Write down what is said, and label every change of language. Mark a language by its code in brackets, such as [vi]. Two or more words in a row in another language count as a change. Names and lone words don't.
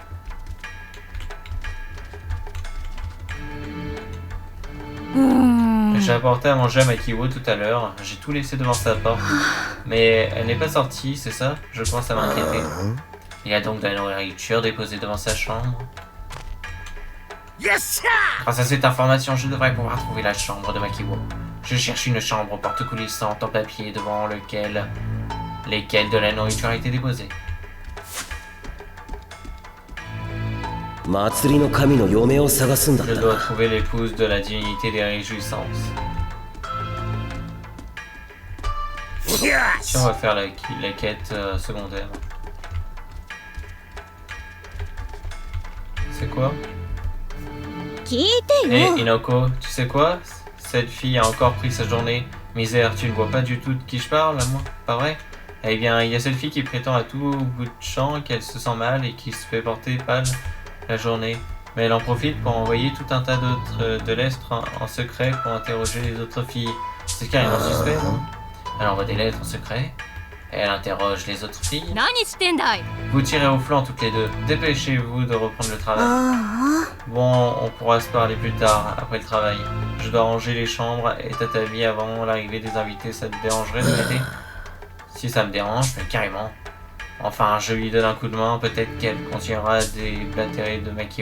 [fr] J'ai apporté à manger à Makio tout à l'heure, j'ai tout laissé devant sa porte, mais elle n'est pas sortie, c'est ça? Je commence à m'inquiéter. Il y a donc de la nourriture déposée devant sa chambre. [ja] よっしゃ [fr] Grâce à cette information, je devrais pouvoir trouver la chambre de Makio. Je cherche une chambre aux portes coulissantes en papier devant lesquelles de la nourriture a été déposée. [ja] 祭りの神の嫁を探すんだっ [fr] Je [ja] た [fr] dois [ja] な [fr] trouver l'épouse de la divinité des réjouissances. [ja] よ [fr] Si [ja] し [fr] on va faire la quête secondaire. C'est quoi? [ja] 聞いて [fr] Eh [ja] よ [fr] Inoko, tu sais quoi? Cette fille a encore pris sa journée. Misère, tu ne vois pas du tout de qui je parle, moi? Pas vrai? Eh bien, il y a cette fille qui prétend à tout bout de champ qu'elle se sent mal et qui se fait porter pâle la journée. Mais elle en profite pour envoyer tout un tas d'autres de lettres en secret pour interroger les autres filles. C'est carrément suspect, non? Elle envoie des lettres en secret et elle interroge les autres filles. [ja] 何してんだい [fr] Vous tirez au flanc toutes les deux. Dépêchez-vous de reprendre le travail. あ Bon, on pourra se parler plus tard, après le travail. Je dois ranger les chambres et tatami avant l'arrivée des invités. Ça te dérangerait de m'aider? Si ça me dérange, mais carrément. Enfin, je lui donne un coup de main, peut-être qu'elle continuera des blatteries de Makio.